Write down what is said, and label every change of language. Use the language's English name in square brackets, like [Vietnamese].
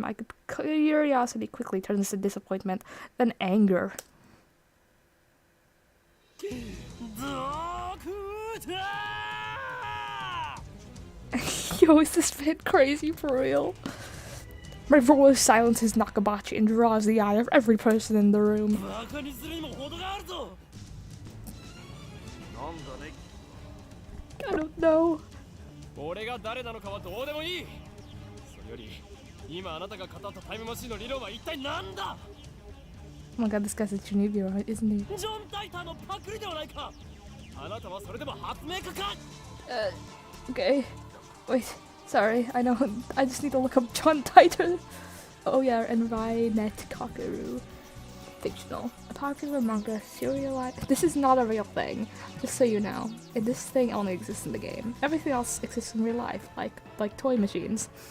[English] My curiosity quickly turns to disappointment, then anger. Yo, is this bit crazy for real? My voice silences Nakabachi and draws the eye of every person in the room. [Japanese] バカにするにも程があるぞ。なんだね。 [English] I don't know. [Japanese] 俺が誰なのかはどうでもいい。それより今あなたが語ったタイムマシンの理論は一体何だ。 [English] Oh my god, this guy's a Junibio, isn't he? [Japanese] ジョン・タイターのパクリではないか。あなたはそれでも発明家か。 [English] Okay. Wait. Sorry, I know. I just need to look up John Titor. Oh yeah, and Rainet Kakeru. Fictional. A popular manga serialized. This is not a real thing, just so you know. And this thing only exists in the game. Everything else exists in real life, like toy machines.